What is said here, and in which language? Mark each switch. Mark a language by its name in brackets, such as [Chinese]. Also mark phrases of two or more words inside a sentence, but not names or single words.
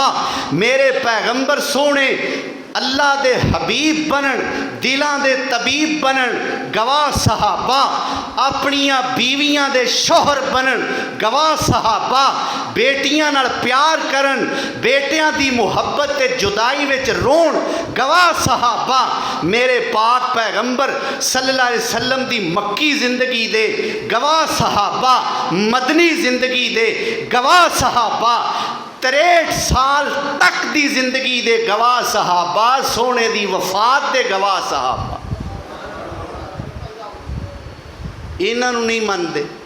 [Punjabi] میرے پیغمبر سوہنے اللہ دے حبیب بنن، دلاں دے طبیب بنن، گواہ صحابہ اپنیاں بیویاں دے شوہر بنن، گواہ صحابہ بیٹیاں نال پیار کرن، بیٹیاں دی محبت تے جدائی وچ رون، گواہ صحابہ میرے پاک پیغمبر [Arabic] صلى الله عليه وسلم [Punjabi] دی مکی زندگی دے، گواہ صحابہ مدنی زندگی دے، گواہ صحابہ 63 سال تک دی زندگی دے، گواہ صحابہ سوہنے دی وفات دے، گواہ صحابہ انہاں نوں نہیں مندے.